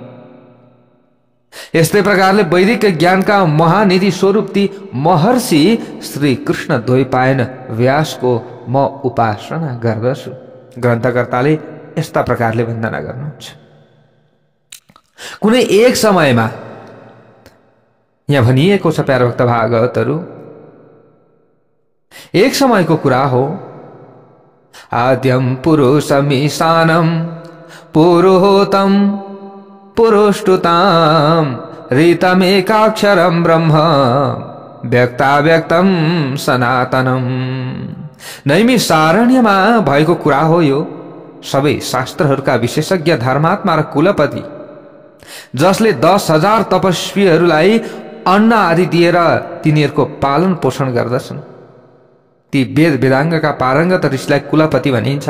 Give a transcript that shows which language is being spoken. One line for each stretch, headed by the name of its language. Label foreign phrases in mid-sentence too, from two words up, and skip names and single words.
Nepali: यस्तै प्रकारले वैदिक ज्ञानका महानिधि स्वरूप ती महर्षि श्री कृष्ण द्वैपायन व्यासको म उपासना गर्दछु। ग्रन्थकर्ताले यस्ता प्रकारले वन्दना गर्नुहुन्छ। कुनै एक समयमा यहाँ भनिएको छ प्यारभक्त भागवतहरू, एक समयको कुरा हो।
Sanskrit: आद्यम पुरुषमीशानम पुरोहोतम पुरुष्टुताम ऋतमेकाक्षरम ब्रह्म व्यक्ताव्यक्तम सनातनम।
Nepali: नैमिषारण्यमा भएको कुरा हो यो। सबै शास्त्रहरूका विशेषज्ञ धर्मात्मा र कुलपति, जसले 10,000 तपस्वीहरूलाई अन्न आदि दिएर तिनीहरूको पालन पोषण गर्दछन्, ती वेद वेदाङ्गका पारङ्गत ऋषिलाई कुलपति भनिन्छ।